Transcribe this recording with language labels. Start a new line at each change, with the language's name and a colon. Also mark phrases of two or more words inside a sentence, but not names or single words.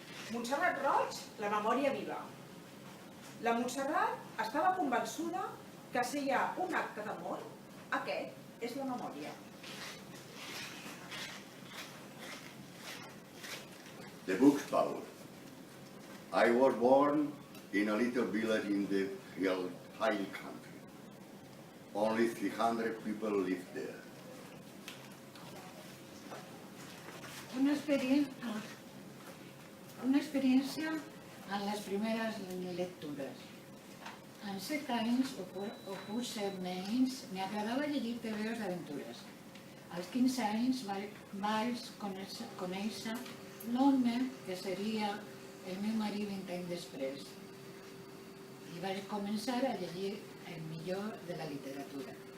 Catalan: Montserrat Roig, la memòria viva. La Montserrat estava convençuda que si hi ha un acte d'amor, aquest és la memòria.
English: The book spout. I was born in a little village in the hill country. Only 300 people live there.
Catalan: Una experiència en les primeres lectures. Amb 7 anys o potser menys m'agradava llegir tebeos d'aventures. Als 15 anys vaig conèixer l'home que seria el meu marit 20 anys després i vaig començar a llegir el millor de la literatura.